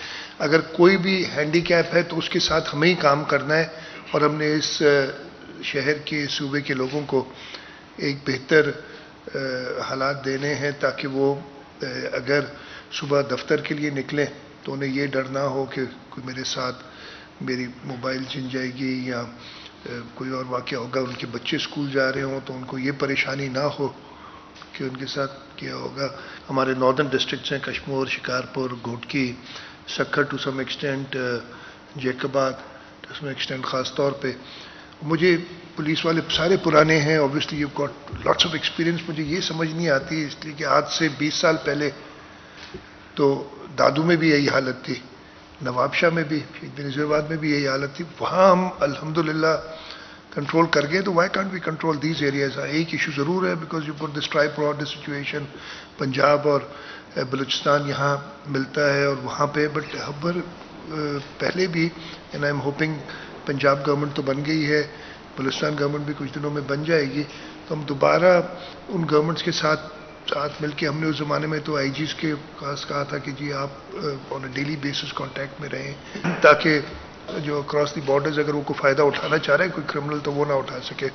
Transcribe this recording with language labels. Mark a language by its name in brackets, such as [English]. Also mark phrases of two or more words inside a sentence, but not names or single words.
[Urdu] اگر کوئی بھی ہینڈی کیپ ہے تو اس کے ساتھ ہمیں ہی کام کرنا ہے اور ہم نے اس شہر کے صوبے کے لوگوں کو ایک بہتر حالات دینے ہیں تاکہ وہ اگر صبح دفتر کے لیے نکلیں تو انہیں یہ ڈر نہ ہو کہ کوئی میرے ساتھ میری موبائل چھن جائے گی یا کوئی اور واقعہ ہوگا. ان کے بچے اسکول جا رہے ہوں تو ان کو یہ پریشانی نہ ہو کہ ان کے ساتھ کیا ہوگا. हमारे [English] northern districts [Urdu] हैं, कश्मीर, [English] Shikarpur, Ghotki, Sukkur to some extent, Jacobabad to some extent. [Urdu] خاص طور پہ مجھے پولیس والے سارے پرانے ہیں, [English] obviously you got lots of experience. [Urdu] مجھے یہ سمجھ نہیں آتی اس لیے کہ آج سے 20 سال پہلے تو دادو میں بھی یہی حالت تھی، نوابشاہ میں بھی، نذیرآباد میں بھی یہی حالت تھی. وہاں ہم الحمدللہ کنٹرول کر گئے تو [English] why can't we control these areas. [Urdu] ایک ایشو ضرور ہے [English] because you got this tri prod situation [Urdu] پنجاب اور بلوچستان یہاں ملتا ہے اور وہاں پہ, بٹ پہلے بھی [English] and I'm hoping [Urdu] پنجاب گورنمنٹ تو بن گئی ہے, بلوچستان گورنمنٹ بھی کچھ دنوں میں بن جائے گی, تو ہم دوبارہ ان گورنمنٹس کے ساتھ مل کے, ہم نے اس زمانے میں تو آئی جیز کے پاس کہا تھا کہ جی آپ [English] on a daily basis [Urdu] کانٹیکٹ میں رہیں تاکہ جو [English] across the borders [Urdu] اگر وہ کوئی فائدہ اٹھانا چاہ رہے ہیں کوئی کرمنل تو وہ نہ اٹھا سکے.